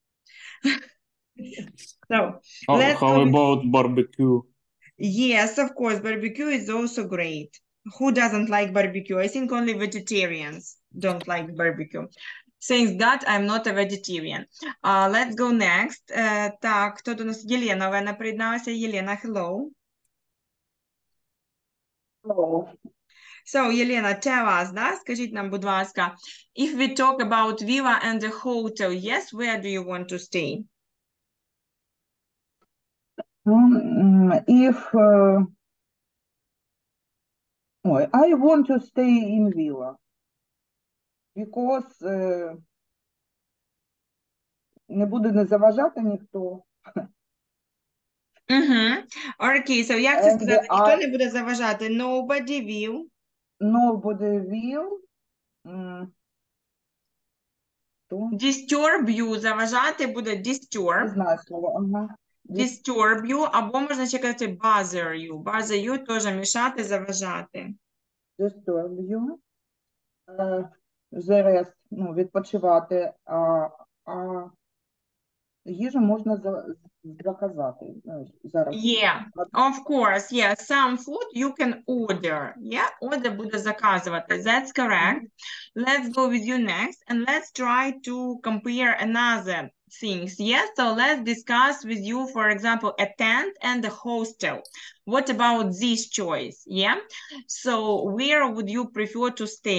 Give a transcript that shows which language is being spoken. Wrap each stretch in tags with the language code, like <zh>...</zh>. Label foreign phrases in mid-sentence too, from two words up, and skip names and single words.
<en>So How about barbecue? Yes, of course, barbecue is also great. Who doesn't like barbecue? I think only vegetarians don't like barbecue. Thanks God, I'm not a vegetarian. Let's go next.</en> <uk>Так, хто до нас? Єлена, Олена приєдналася. Єлена,</uk> <en>hello. Hello. So, Єлена, tell us,</en> <uk>да? Скажіть нам, будь ласка,</uk> <en>if we talk about villa and the hotel, yes, where do you want to stay? If I want to stay in villa because</en> <uk>не буде заважати ніхто. Окей, so як це сказати? Ніхто не буде заважати.</uk> <en>Nobody will. Nobody will. Disturb you.</en> <uk>Заважати буде disturb. Не знаю слова. Ага.</uk> <en>Disturb you,</en> <uk>або можна ще казати</uk> <en>bother you. Bother you</en> <uk>теж мішати, заважати.</uk> <en>Disturb you. The rest,</en> <uk>відпочивати. А їжу можна заказати. Зараз.</uk> <en>Yeah, of course, yeah. Some food you can order.</en> <uk>Yeah, order буде заказувати.</uk> <en>That's correct. Let's go with you next and let's try to compare another things. Yeah, so let's discuss with you, for example, a tent and a hostel. What about this choice? Yeah, so where would you prefer to stay?</en>